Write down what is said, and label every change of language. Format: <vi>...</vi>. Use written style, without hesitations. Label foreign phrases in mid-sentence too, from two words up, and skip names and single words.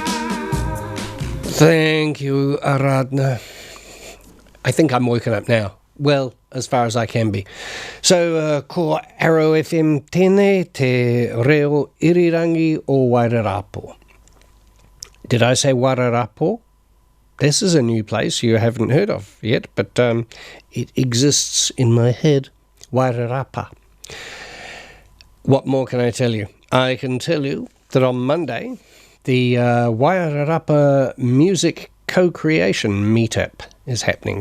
<en>Thank you, Aradna. I think I'm woken up now. well, as far as I can be. So,</en> <mi>ko Arrow FM tēnei te reo irirangi o Wairarapa.</mi> <en>Did I say Wairarapa? This is a new place you haven't heard of yet, but it exists in my head. Wairarapa. What more can I tell you? I can tell you that on Monday, the Wairarapa Music Co-Creation Meetup is happening.</en>